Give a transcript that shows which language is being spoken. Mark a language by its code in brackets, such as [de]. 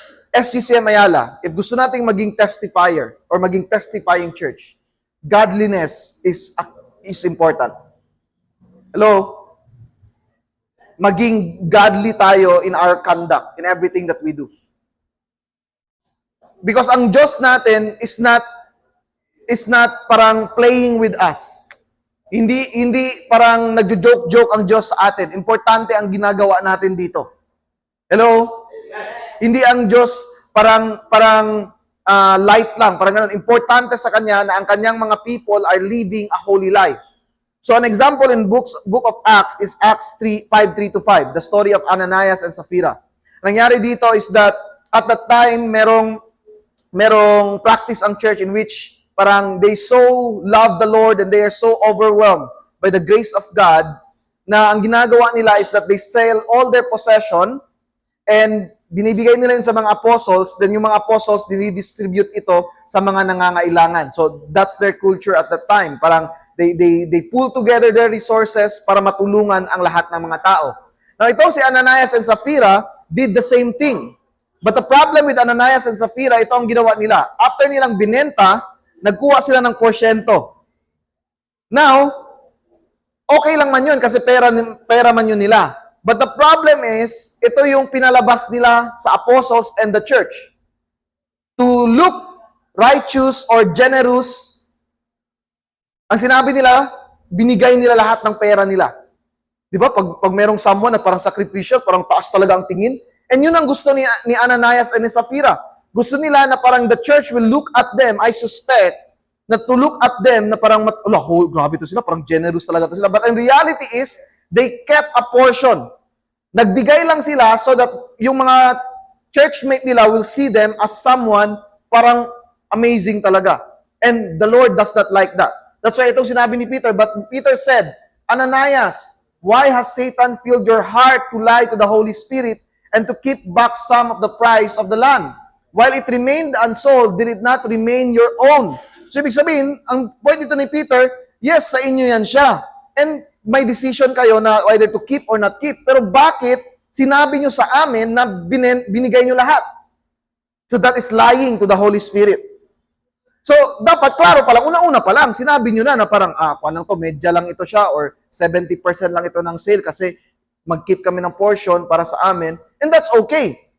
[tl] SGCM Ayala, if gusto nating maging testifier or maging testifying church, [en] godliness is important. [tl] Hello? maging godly tayo [en] in our conduct, in everything that we do. Because [tl] ang Diyos natin [en] is not parang playing with us. [tl] Hindi parang nagjo-joke-joke ang Diyos sa atin. Importante ang ginagawa natin dito. Hello? Hindi ang Diyos parang light lang, parang ganun. Importante sa Kanya na ang Kanyang mga people [en] are living a holy life. So an example in book of Acts is Acts 5:3-5, the story of Ananias and Sapphira. [tl] Nangyari dito is that at that time merong practice ang church in which parang they so love the Lord and they are so overwhelmed by the grace of God na ang ginagawa nila is that [en] they sell all their possession [tl] and binibigay nila yun sa mga apostles, then yung mga apostles dinidistribute ito sa mga nangangailangan. [en] So that's their culture at that time. Parang they pull together their resources [tl] para matulungan ang lahat ng mga tao. [en] Now ito si Ananias and Sapphira did the same thing. But the problem with Ananias and Sapphira, [tl] ito ang ginawa nila. After nilang binenta, nagkuha sila ng porsyento. Now, okay lang man yun kasi pera man yun nila. [en] But the problem is, [tl] ito yung pinalabas nila [en] sa apostles and the church. To look righteous or generous, [tl] ang sinabi nila, binigay nila lahat ng pera nila. Di ba? Pag merong someone na parang sacrificial, parang taas talaga ang tingin. And yun ang gusto ni Ananias and ni Sapphira. Gusto nila na parang the church will look at them, I suspect, na to look at them na parang, grabe to sila, parang generous talaga to sila. [en] But in reality is, they kept a portion. [tl] Nagbigay lang sila [en] so that yung mga churchmate nila will see them as someone parang amazing talaga. And the Lord does not like that. That's why [tl] itong sinabi ni Peter, [en] but Peter said, Ananias, why has Satan filled your heart to lie to the Holy Spirit and to keep back some of the price of the land? While it remained unsold, did it not remain your own? [tl] So ibig sabihin, ang point dito ni Peter, yes, sa inyo yan siya. And may decision kayo na whether to keep or not keep. Pero bakit sinabi nyo sa amin na binigay nyo lahat? [en] So that is lying to the Holy Spirit. [tl] So, dapat, klaro pa lang, una-una pa lang, sinabi nyo na parang, paano to, medya lang ito siya, or 70% lang ito ng sale kasi mag-keep kami ng portion para sa amin, and that's okay.